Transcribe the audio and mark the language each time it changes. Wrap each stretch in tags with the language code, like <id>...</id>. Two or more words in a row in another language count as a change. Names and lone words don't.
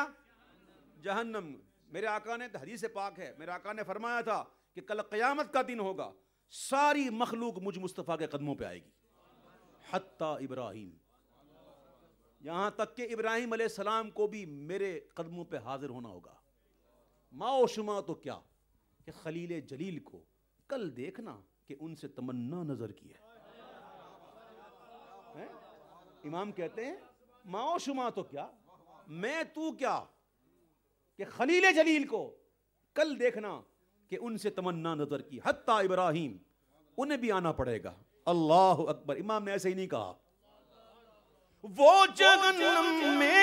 <ur>جہنم۔ میرے آقا نے، حدیث پاک ہے، میرے آقا نے فرمایا تھا کہ کل قیامت کا دن ہوگا، ساری مخلوق مجھ مصطفیٰ کے قدموں پہ آئے گی، حتیٰ ابراہیم، یہاں تک کہ ابراہیم</ur> <ar>علیہ السلام</ar> <ur>کو بھی میرے قدموں پہ حاضر ہونا ہوگا۔</ur> <fa>ما و شما</fa> <ur>تو کیا کہ خلیل جلیل کو کل دیکھنا کہ ان سے تمنا نظر کی ہے۔ امام کہتے ہیں</ur> <fa>ما و شما</fa> <ur>تو کیا، میں تو کیا کہ خلیل جلیل کو کل دیکھنا کہ ان سے تمنا نظر کی، حتیٰ ابراہیم، انہیں بھی آنا پڑے گا۔</ur> <ar>اللہ اکبر۔</ar> <ur>امام نے ایسے ہی نہیں کہا، وہ جہنم میں</ur>